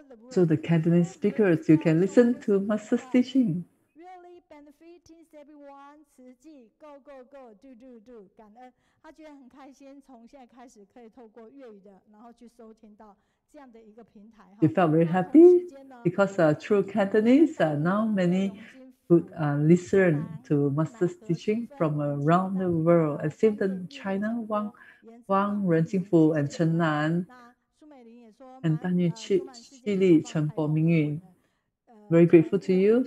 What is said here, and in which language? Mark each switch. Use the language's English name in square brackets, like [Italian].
[English] So the Cantonese speakers, you can listen to Master's teaching. [Chinese] Really benefiting everyone, 慈济 go go go do do do 感恩，他觉得很开心，从现在开始可以透过粤语的，然后去收听到这样的一个平台。 [English] You felt very happy because through Cantonese, now many would listen to Master's teaching from around the world. It seems that China, Wang Yunjing and Chen Nan, and Daai Journal, Chen Po Mingyun. Very grateful to you.